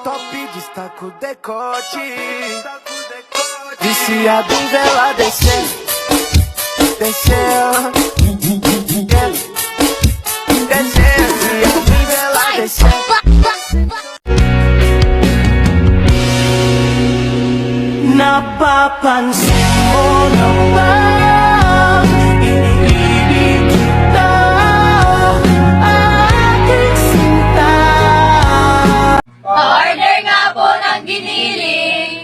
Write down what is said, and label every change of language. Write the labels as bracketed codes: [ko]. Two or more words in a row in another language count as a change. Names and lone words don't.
[pt] top, destaca o decote. Viciado em vela descer, descer. Descer, viciado em vela descer. [tl] Napapansin mo na ba? Iniibig kita, aking sinta. Order nga po ng giniling.